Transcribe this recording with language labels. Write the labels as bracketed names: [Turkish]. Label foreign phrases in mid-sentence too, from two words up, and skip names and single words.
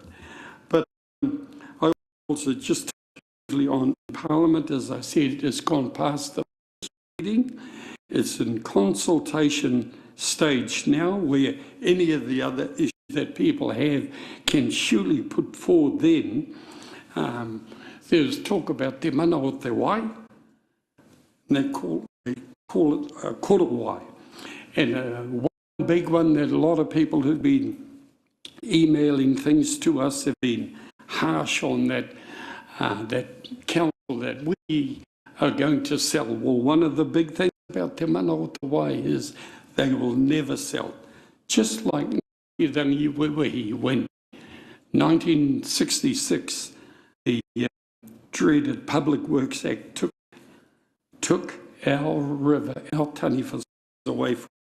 [English] But I also just on Parliament, as I said, it's gone past the first reading. It's in consultation stage now, where any of the other issues that people have can surely put forward then. There's talk about [Māori] te mana o te wai, [English] and they call it korowai. And one big one that a lot of people who've been emailing things to us have been harsh on that council that we are going to sell. Well, one of the big things about [Māori] te mana o te wai [English] is they will never sell. Just like when 1966, the dreaded Public Works Act took our river, our taniwha away from